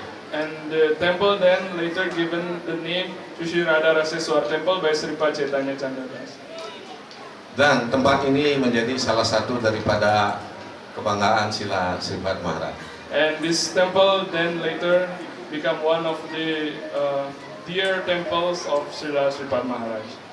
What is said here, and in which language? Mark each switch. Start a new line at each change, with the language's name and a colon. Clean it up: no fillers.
English: And the temple then later given the name Sri Radha Raseswar Temple by Sripad Chaitanya Chandra Das.
Indonesian: Dan tempat ini menjadi salah satu daripada kebanggaan Sila Sripad Maharaj.
English: And this temple then later become one of the dear temples of Srila Sripad Maharaj.